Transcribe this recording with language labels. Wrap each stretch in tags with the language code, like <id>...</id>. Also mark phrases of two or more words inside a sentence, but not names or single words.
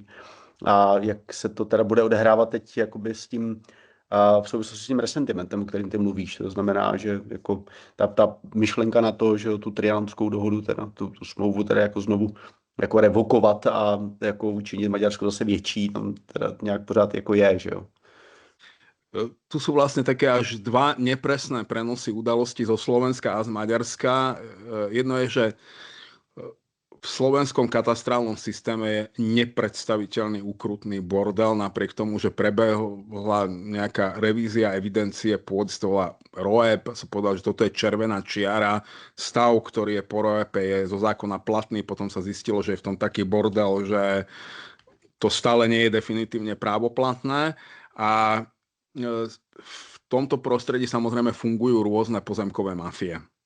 <cs>A jak se to teda bude odehrávat teď jakoby s tím v souvislosti s tím resentimentem, o kterým ty mluvíš. To znamená, že jako ta myšlenka na to, že tu trianonskou dohodu, teda tu smlouvu teda jako znovu jako revokovat a jako učinit Maďarsko zase větší, tam teda nějak pořád jako je, že jo.</cs> <sk>Tu sú vlastne také až 2 nepresné prenosy udalostí zo Slovenska a z Maďarska. Jedno je, že v slovenskom katastrálnom systéme je nepredstaviteľný ukrutný bordel, napriek tomu, že prebehla nejaká revízia evidencie pôd, z toho ROEP, sa povedal, že toto je červená čiara, stav, ktorý je po ROEP, je zo zákona platný, potom sa zistilo, že je v tom taký bordel, že to stále nie je definitívne právoplatné a v tomto prostredí samozrejme fungujú rôzne pozemkové mafie.</sk>